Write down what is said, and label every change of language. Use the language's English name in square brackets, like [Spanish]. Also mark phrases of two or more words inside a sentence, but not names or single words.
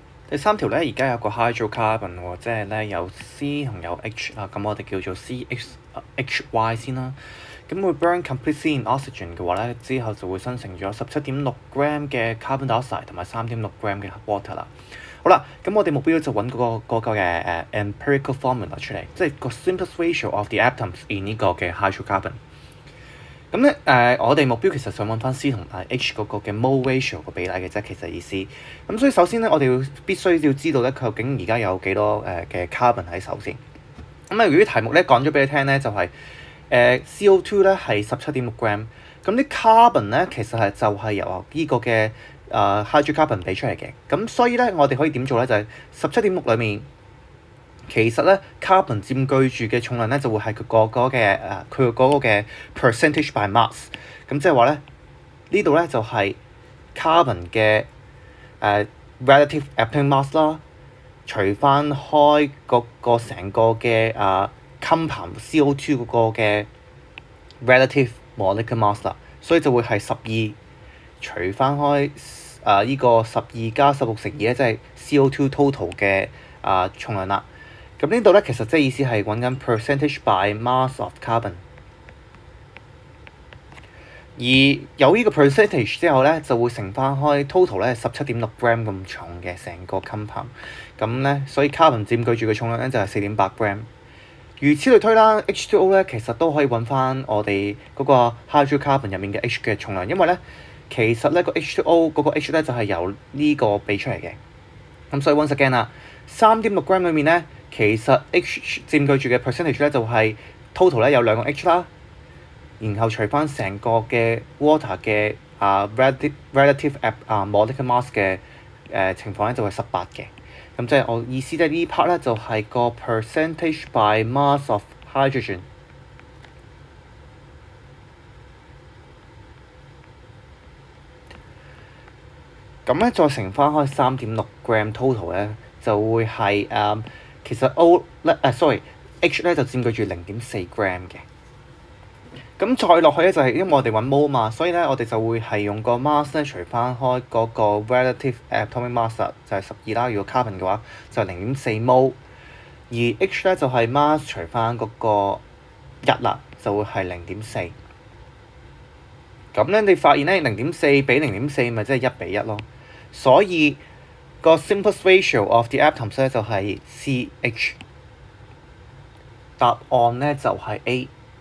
[Cantonese] 第三條咧，而家有個 hydrocarbon 喎，即係咧有 C 同有 H 啊，咁我哋叫做 CHY 先啦。咁會 [English] burn completely in oxygen [Cantonese] 嘅話咧，之後就會生成咗17.6 gram 嘅 [English] carbon dioxide [Cantonese] 同埋3.6 gram 嘅 water 啦。好啦，咁我哋目標就揾嗰個嘅 [English] empirical formula [Cantonese] 出嚟，即係個 [English] simplest ratio of the atoms in [Cantonese] 呢個嘅 hydrocarbon。咁咧我哋目標其實想揾翻 C 同埋 H 嗰個嘅 [English] mole ratio [Cantonese] 個比例嘅啫，其實意思。咁所以首先咧，我哋必須要知道咧，究竟而家有幾多嘅 carbon 喺手先。咁如果題目咧講咗俾你聽咧，就係CO2 咧係17.6 gram， 咁啲 carbon 咧其實就係由呢個嘅hydrocarbon 俾出嚟嘅。咁所以咧，我哋可以點做咧？就係17.6裏面。其實咧 carbon 佔據住嘅重量咧就會係佢嗰個嘅 [English] percentage by mass， [Cantonese] 咁即係話咧呢度咧就係 carbon 嘅 [English] relative atomic mass [Cantonese] 啦，除翻開嗰個成個嘅compound CO2 嗰個嘅 [English] relative molecular mass [Cantonese] 啦，所以就會係12除翻開呢個12加16乘2咧，即係 CO2 total 嘅重量啦。咁呢度咧，其實即係意思係揾緊 [English] percentage by mass of carbon， [Cantonese] 而有呢個 percentage 之後咧，就會乘翻開 total 咧17.6 gram 咁重嘅成個 compound， 咁咧所以 carbon 佔據住嘅重量咧就係4.8 gram。如此類推啦 ，H2O 咧其實都可以揾翻我哋嗰個 hydrocarbon 入面嘅 H 嘅重量，因為咧其實咧個 H2O 嗰個 H 咧就係由呢個俾出嚟嘅。咁所以 [English] once again [Cantonese] 啦，3.6 gram 裏面咧。其實 H 佔據住嘅 percentage 咧就係 total 咧有2個 H 啦，然後除翻成個嘅 water 嘅 [English] relative molecular mass [Cantonese] 嘅情況咧就係18嘅。咁即係我意思咧呢 part 咧就係個 [English] percentage by mass of hydrogen。 [Cantonese] 咁咧再乘翻開3.6 gram total 咧就會係其實 H 咧就佔據住0.4 gram 嘅。咁再落去咧就係因為我哋揾 mole 嘛，所以咧我哋就會係用個 mass 咧除翻開嗰個 [English] relative atomic mass [Cantonese] 就係12啦。如果 carbon 嘅話就係0.4 mole， 而 H 咧就係 mass 除翻嗰個1啦，就會係0.4。咁咧你發現咧0.4比0.4咪即係1比1咯，所以個 [English] simplest ratio of the atoms [Cantonese] 咧就係 CH， 答案咧就係 A。